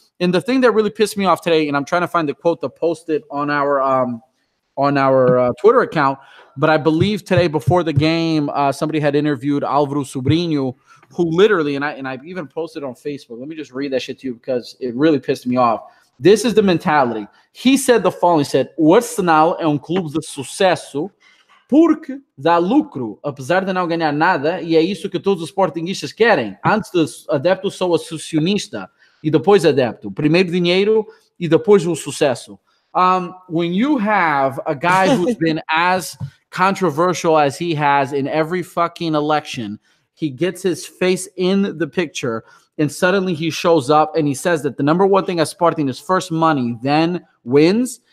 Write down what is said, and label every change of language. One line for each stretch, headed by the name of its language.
English: And the thing that really pissed me off today, and I'm trying to find the quote to post it on our Twitter account, but I believe today before the game, somebody had interviewed Álvaro Sobrinho, who literally, and I even posted on Facebook. Let me just read that shit to you because it really pissed me off. This is the mentality. He said the following. He said,
Portuguese: o Arsenal é clube de sucesso porque dá lucro, apesar de não ganhar nada, e é isso que todos os sportinguistas querem. Antes de adepto, sou associacionista, e depois adepto. Primeiro dinheiro e depois o sucesso.
English: When you have a guy who's been as controversial as he has in every fucking election, he gets his face in the picture, and suddenly he shows up and he says that the number one thing at Sporting is first money, then wins.